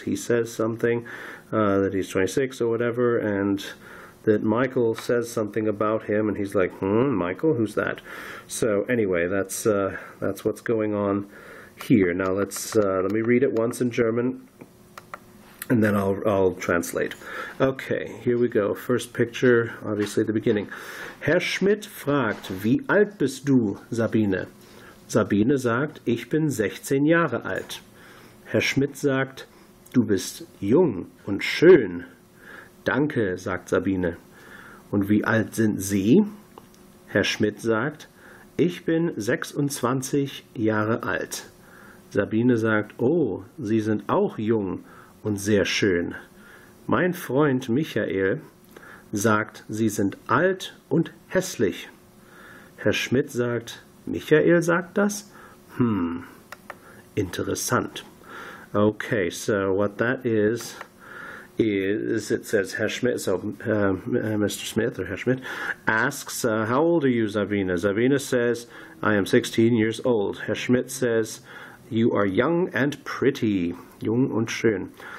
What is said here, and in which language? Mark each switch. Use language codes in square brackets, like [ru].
[en] He says something, that he's 26 or whatever, and that Michael says something about him, and he's like, Michael, who's that? So anyway, that's what's going on here. Now let me read it once in German, and then I'll translate. Okay, here we go. First picture, obviously the beginning. [de] Herr Schmidt fragt, wie alt bist du, Sabine? Sabine sagt, ich bin 16 Jahre alt. Herr Schmidt sagt, du bist jung und schön. Danke, sagt Sabine. Und wie alt sind Sie? Herr Schmidt sagt, ich bin 26 Jahre alt. Sabine sagt, oh, Sie sind auch jung und sehr schön. Mein Freund Michael sagt, Sie sind alt und hässlich. Herr Schmidt sagt, Michael sagt das? Interessant. [en] Okay, so what that is it says Herr Schmidt, so Mr. Smith, or Herr Schmidt, asks, how old are you, Sabine? Sabine says, I am 16 years old. Herr Schmidt says, you are young and pretty. [de] Jung und schön.